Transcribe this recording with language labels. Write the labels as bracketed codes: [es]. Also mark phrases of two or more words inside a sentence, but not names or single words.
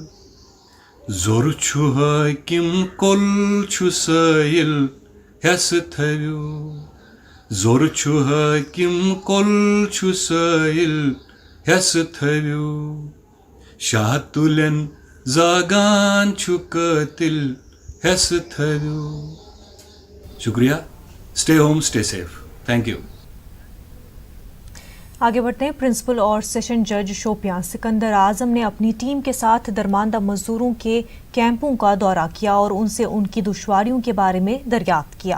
[ks] जोर छु हाकिम कुल छु साइल हेस थव्यो, जोर छु हाकिम कुल छु साइल हेस थव्यो। शाह तुलन जागान छु कतिल हेस थव्यो। [en] शुक्रिया। stay home stay safe. thank you. [hi] आगे बढ़ते हैं। प्रिंसिपल और सेशन जज शोपियां सिकंदर आजम ने अपनी टीम के साथ दरमानदा मजदूरों के कैंपों का दौरा किया और उनसे उनकी दुश्वारियों के बारे में दरियाफ्त किया।